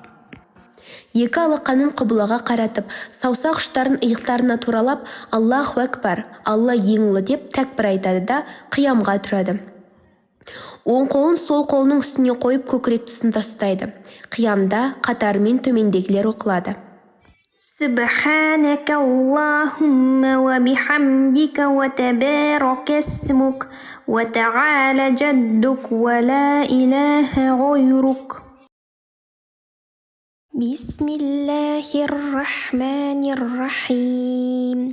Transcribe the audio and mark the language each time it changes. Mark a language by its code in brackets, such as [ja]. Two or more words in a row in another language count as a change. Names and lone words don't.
[kk] 2 алақанын қыблаға қаратып, саусақ ұштарын иықтарына туралап, [ar] الله أكبر, [kk] Алла ең ұлы деп тәкбір айтады да қиямға тұрады. Оң қолын сол қолының үстіне қойып көкірек тұсында ұстайды. Қиямда қатарымен төмендегілер оқылады. [ar] سبحانك اللهم وبحمدك وتبارك اسمك وتعالى جدك ولا إله غيرك. بسم الله الرحمن الرحيم.